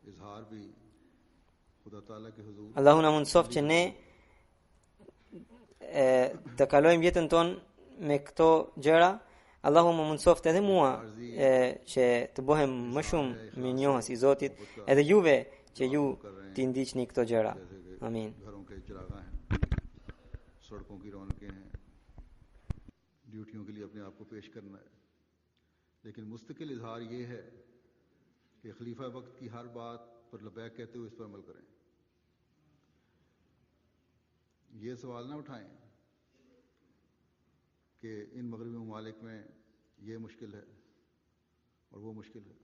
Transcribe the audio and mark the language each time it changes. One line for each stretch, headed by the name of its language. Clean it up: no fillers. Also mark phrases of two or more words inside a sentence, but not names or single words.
Albanian: Allahu na mundsoft që ne të kalojmë jetën tonë me këto gjëra. Allahu më mundsoft edhe mua që të bëhem më shumë mirënjohës i Zotit, edhe juve që ju t'i ndiqni këto gjëra. Amin.
Urdu: سڑکوں کی رونقیں ہیں، ڈیوٹیوں کے لیے اپنے آپ کو پیش کرنا ہے، لیکن مستقل اظہار یہ ہے کہ خلیفہ وقت کی ہر بات پر لبیک کہتے ہوئے اس پر عمل کریں. یہ سوال نہ اٹھائیں کہ ان مغربی ممالک میں یہ مشکل ہے اور وہ مشکل ہے.